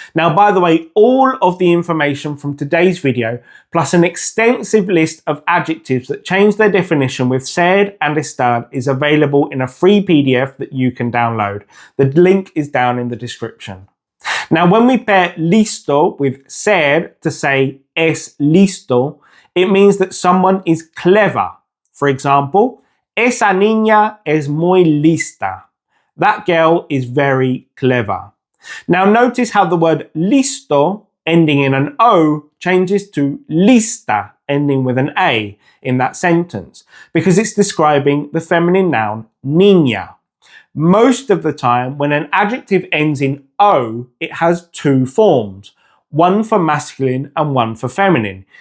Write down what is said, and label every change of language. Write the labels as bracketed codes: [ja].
[en] Now, by the way, all of the information from today's video, plus an extensive list of adjectives that change their definition with ser and estar, is available in a free PDF that you can download. The link is down in the description. Now, when we pair listo with ser to say es listo, it means that someone is clever. For example, [es] esa niña es muy lista. [en] That girl is very clever. Now, notice how the word listo, ending in an O, changes to lista, ending with an A in that sentence, because it's describing the feminine noun niña. Most of the time, when an adjective ends in O, it has two forms, one for masculine and one for feminine.